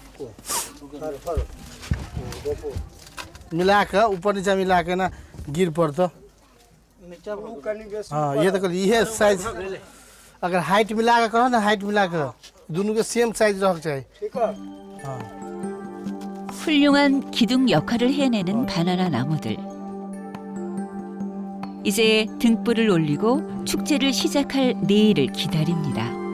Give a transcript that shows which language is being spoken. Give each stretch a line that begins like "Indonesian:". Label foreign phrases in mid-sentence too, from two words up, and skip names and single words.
Hindi: मिलाकर ऊपर नीचे मिलाकर ना गिर पड़ता हाँ ये तो ये साइज अगर हाइट मिलाकर करो ना हाइट मिलाकर दोनों के
English: same size
Hindi: रख चाहिए
Korean: 훌륭한 기둥 역할을 해내는 바나나 나무들. 이제 등불을 올리고 축제를 시작할 내일을 기다립니다.